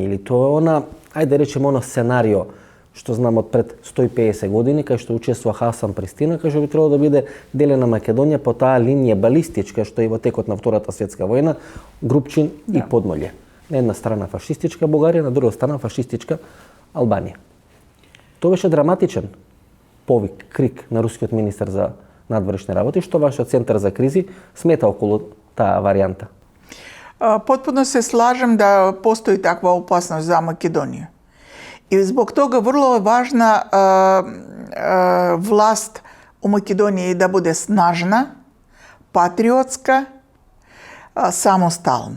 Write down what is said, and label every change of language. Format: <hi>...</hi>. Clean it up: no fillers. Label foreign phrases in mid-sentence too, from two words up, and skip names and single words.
<mk>Или тоа е она, ајде да речеме, оно сценарио што знам од пред 150 години, кај што учествува Хасан Пристина, кај што би требало да биде делена Македонија по таа линија балистичка, што и во текот на Втората светска војна, Групчин и Подмолје. На една страна фашистичка Бугарија, на друга страна фашистичка Албанија. Тоа беше драматичен повик, крик на рускиот министер за надворешни работи. Што вашиот центар за кризи смета околу таа варијанта?</mk> <sr>Potpuno se slažem da postoji takva opasnost za Makedoniju. I zbog toga vrlo je važna vlast u Makedoniji da bude snažna, patriotska, samostalna.</sr>